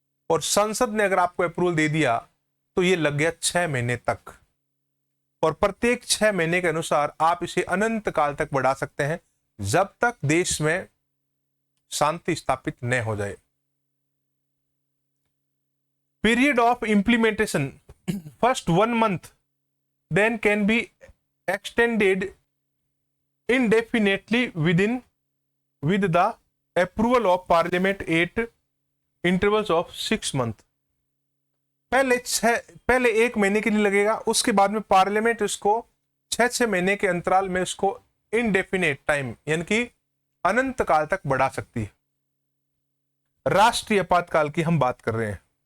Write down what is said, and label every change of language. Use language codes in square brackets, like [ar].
[hi] और संसद ने अगर आपको अप्रूवल दे दिया तो ये लग गया 6 महीने तक। और प्रत्येक 6 महीने के अनुसार आप इसे अनंत काल तक बढ़ा सकते हैं जब तक देश में शांति स्थापित न हो जाए। [en] Period of implementation first 1 month then can be extended indefinitely with the approval of parliament at intervals of 6 months। [hi] पहले 1 महीने के लिए लगेगा, उसके बाद में पार्लियामेंट इसको 6 महीने के अंतराल में इसको इनडेफिनेट टाइम यानी कि अनंत काल तक बढ़ा सकती है। राष्ट्रीय आपातकाल की हम बात कर रहे हैं।